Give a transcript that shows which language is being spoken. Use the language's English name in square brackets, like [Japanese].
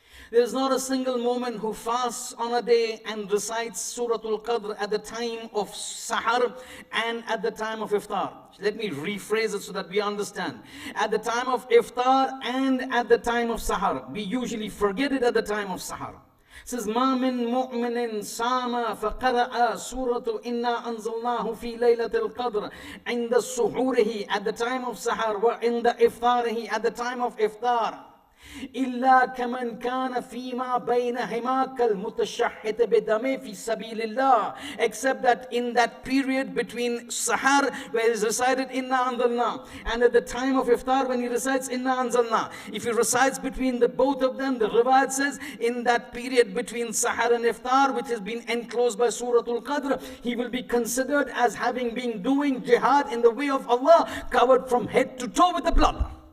[English] There is not a single moment who fasts on a day and recites Surah Al-Qadr at the time of Sahar and at the time of Iftar. Let me rephrase it so that we understand. At the time of Iftar and at the time of Sahar. We usually forget it at the time of Sahar. [Arabic] It says, مَا مِن مُؤْمِنٍ سَامَ فَقَرَأَ سُورَةُ إِنَّا أَنزَلْنَاهُ فِي لَيْلَةِ الْقَدْرِ عِنْدَ سُحُورِهِ [English] at the time of Sahar [Arabic] وَعِنْدَ إِفْطَارِهِ [English] at the time of Iftar. [Arabic] إلا كمن كان فيما بينهما كالمتشحت بدمه في سبيل الله. [English] Except that in that period between Sahar where is recited Inna Anzalna and at the time of Iftar when he recites Inna Anzalna, if he recites between the both of them, the riwayat says in that period between Sahar and Iftar which has been enclosed by Surah Al-Qadr, he will be considered as having been doing jihad in the way of Allah, covered from head to toe with the blood.